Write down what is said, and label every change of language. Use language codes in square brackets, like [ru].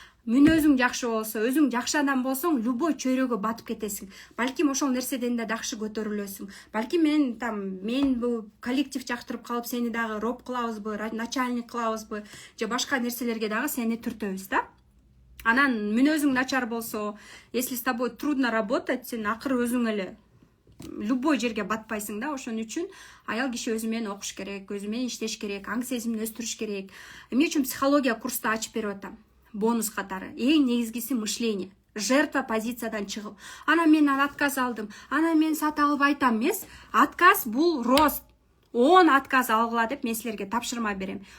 [ky] Мүнөзүң жакшы болсо, өзүң жакшы адам болсоң, любой чөйрөгө батып кетесиң. Балким ошол нерседен да жакшы көтөрүлөсүң. Балким мен бул коллектив жактырып калып, сени дагы роп кылабызбы, начальник кылабызбы, же башка нерселерге дагы сени түртөбүз да. Анан мүнөзүң начар болсо, [ru] если с тобой трудно работать, [ky] сен акыры өзүң эле любой жерге батпайсың да. Ошон үчүн аял киши өзү менен окуш керек, өзү менен иштеш керек, аң сезимин өстүрүш керек. Эмне үчүн психология курсту ачып берип атам? Бонус катары. Эң негизгиси мышление. Жертва позициядан чыгып. Ана мен отказ алдым. Ана мен сата албайтам эмес. Отказ бул рост. 10 отказ алгыла деп мен силерге тапшырма берем.